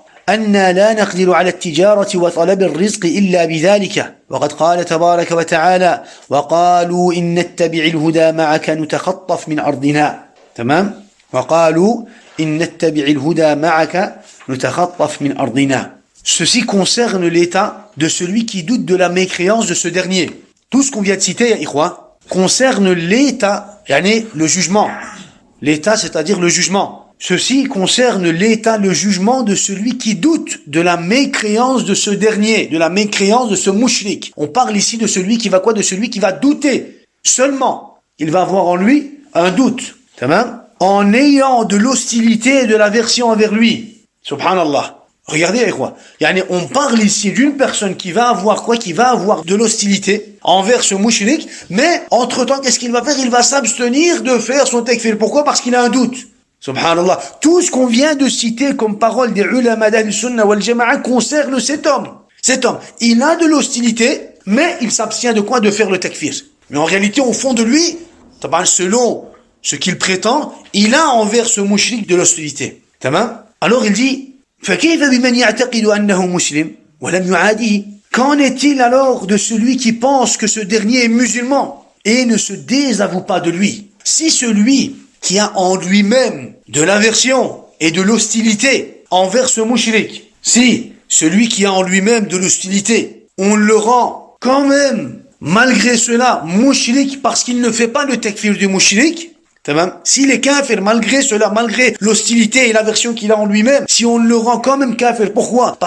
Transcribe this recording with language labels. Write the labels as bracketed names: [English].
[Arabic] أن لا نقدر على التجارة وطلب الرزق إلا بذلك وقد قال تبارك وتعالى وقالوا إن نتبع الهدى معك نتخطف من أرضنا. تمام. وقالوا إن نتبع الهدى معك نتخطف من أرضنا. [French] Ceci concerne l'état de celui qui doute de la mécréance de ce dernier. Tout ce qu'on vient de citer, ikhwa, concerne l'état, le jugement. L'état, c'est-à-dire le jugement. Ceci concerne l'état, le jugement de celui qui doute de la mécréance de ce dernier, de la mécréance de ce mushrik. On parle ici de celui qui va quoi? De celui qui va douter. Seulement, il va avoir en lui un doute. Tamam? En ayant de l'hostilité et de l'aversion envers lui. Subhanallah. Regardez, quoi. On parle ici d'une personne qui va avoir quoi? Qui va avoir de l'hostilité envers ce mushrik, mais entre-temps, qu'est-ce qu'il va faire? Il va s'abstenir de faire son takfir. Pourquoi? Parce qu'il a un doute. Subhanallah. Tout ce qu'on vient de citer comme parole des ulama d'Ahl Sunnah wal Jama'a concerne cet homme. Cet homme, il a de l'hostilité, mais il s'abstient de quoi? De faire le takfir. Mais en réalité, au fond de lui, selon ce qu'il prétend, il a envers ce mushrik de l'hostilité. [Arabic] Tamam? [French] Alors il dit, [Arabic] فَكَيْفَ بِمَنْ يَعْتَقِدُ أَنَّهُ مُسْلِمٌ وَلَمْ يُعَادِهِ. [French] Qu'en est-il alors de celui qui pense que ce dernier est musulman et ne se désavoue pas de lui? Si celui qui a en lui-même de l'aversion et de l'hostilité envers ce mushrik, si celui qui a en lui-même de l'hostilité, on le rend quand même, malgré cela, mushrik parce qu'il ne fait pas le takfir du mushrik, s'il est kafir, malgré cela, malgré l'hostilité et l'aversion qu'il a en lui-même, si on le rend quand même kafir, pourquoi?